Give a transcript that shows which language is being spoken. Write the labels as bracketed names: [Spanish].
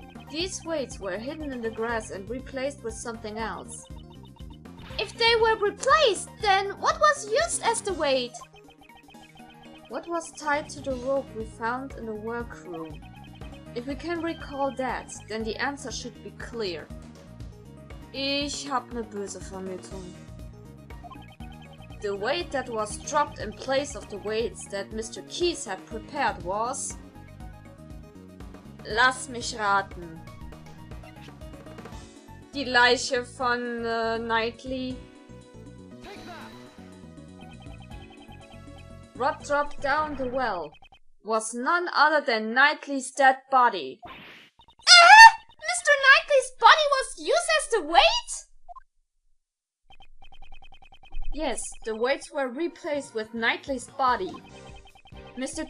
[English] These weights were hidden in the grass and replaced with something else. If they were replaced, then what was used as the weight? What was tied to the rope we found in the workroom? If we can recall that, then the answer should be clear. [German] Ich hab ne böse Vermutung. [English] The weight that was dropped in place of the weights that Mr. Keyes had prepared was... [German] Lass mich raten. Die Leiche von Knightley. [English] What dropped down the well was none other than Knightley's dead body. Mr. Knightley's body was used as the weight? Yes, the weights were replaced with Knightley's body. Mr.